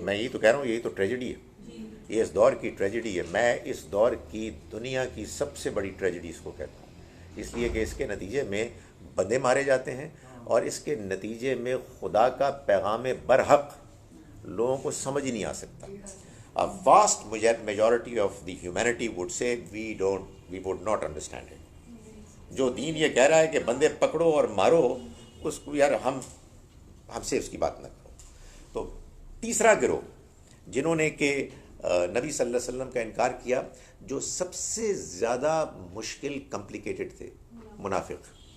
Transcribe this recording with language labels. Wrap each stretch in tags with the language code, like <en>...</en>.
<ur>میں یہی تو کہہ رہا ہوں، یہی تو ٹریجڈی ہے. یہ اس دور کی ٹریجڈی ہے. میں اس دور کی دنیا کی سب سے بڑی ٹریجڈی اس کو کہتا ہوں، اس لیے کہ اس کے نتیجے میں بندے مارے جاتے ہیں، اور اس کے نتیجے میں خدا کا پیغام برحق لوگوں کو سمجھ ہی نہیں آ سکتا.</ur> <en>A vast majority of the humanity would say we would not understand it.</en> <ur>جو دین یہ کہہ رہا ہے کہ بندے پکڑو اور مارو، اس کو یار ہم سے اس کی بات نہ کرو. تو تیسرا گروہ جنہوں نے کہ نبی صلی اللہ علیہ وسلم کا انکار کیا، جو سب سے زیادہ مشکل کمپلیکیٹڈ تھے، منافق.</ur>